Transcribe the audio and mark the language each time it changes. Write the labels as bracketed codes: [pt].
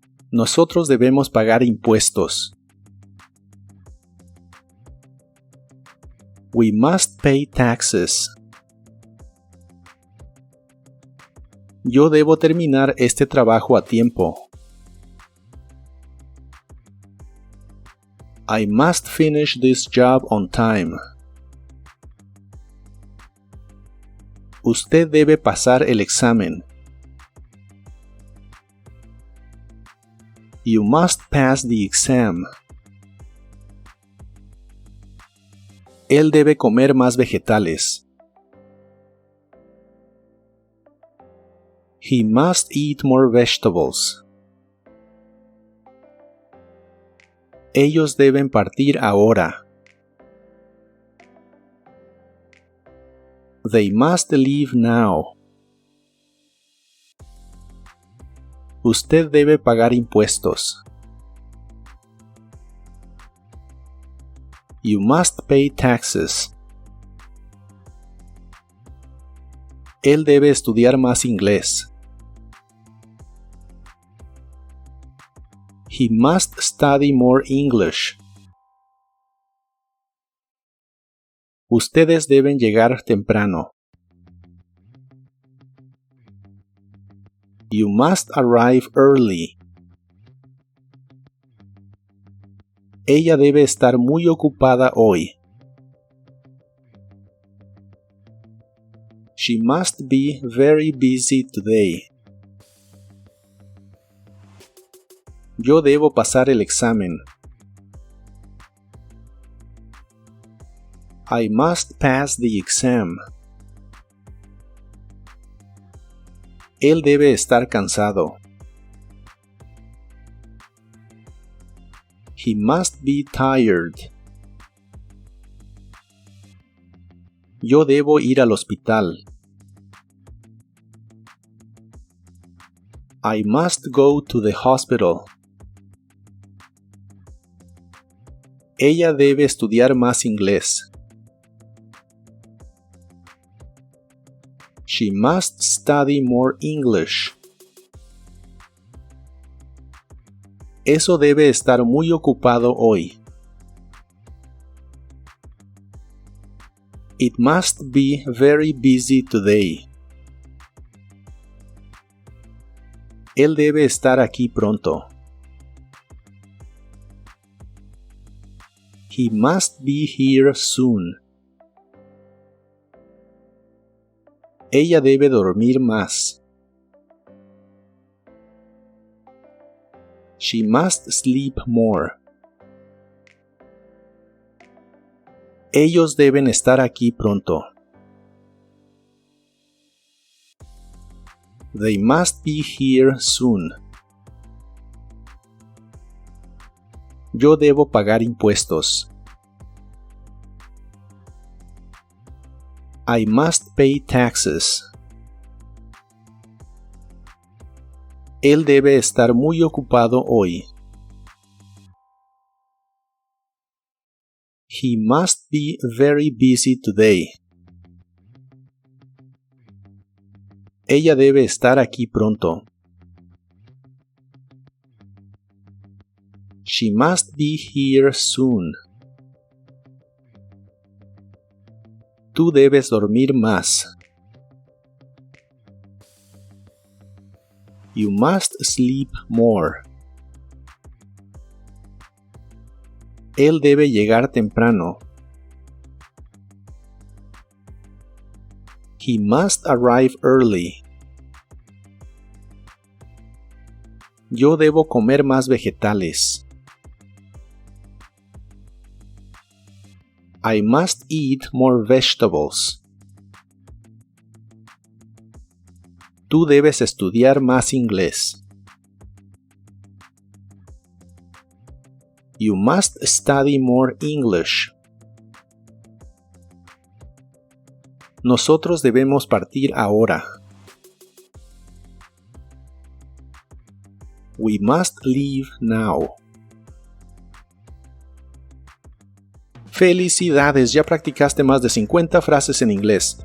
[es] Nosotros debemos pagar impuestos. [en] We must pay taxes. [es] Yo debo terminar este trabajo a tiempo. [en] I must finish this job on time. [es] Usted debe pasar el examen. [en] You must pass the exam. [es] Él debe comer más vegetales. [en] He must eat more vegetables. [es] Ellos deben partir ahora. [en] They must leave now. [es] Usted debe pagar impuestos. [en] You must pay taxes. [es] Él debe estudiar más inglés. [en] He must study more English. [es] Ustedes deben llegar temprano. [en] You must arrive early. [es] Ella debe estar muy ocupada hoy. [en] She must be very busy today. [es] Yo debo pasar el examen. [en] I must pass the exam. [es] Él debe estar cansado. [en] He must be tired. [es] Yo debo ir al hospital. [en] I must go to the hospital. [es] Ella debe estudiar más inglés. [en] She must study more English. [es] Eso debe estar muy ocupado hoy. [en] It must be very busy today. [es] Él debe estar aquí pronto. [en] He must be here soon. [es] Ella debe dormir más. [en] She must sleep more. [es] Ellos deben estar aquí pronto. [en] They must be here soon. [es] Yo debo pagar impuestos. [en] I must pay taxes. [es] Él debe estar muy ocupado hoy. [en] He must be very busy today. [es] Ella debe estar aquí pronto. [en] She must be here soon. [es] Tú debes dormir más. [en] You must sleep more. [es] Él debe llegar temprano. [en] He must arrive early. [es] Yo debo comer más vegetales. [en] I must eat more vegetables. [es] Tú debes estudiar más inglés. [en] You must study more English. [es] Nosotros debemos partir ahora. [en] We must leave now. [es] ¡Felicidades! Ya practicaste más de 50 frases en inglés.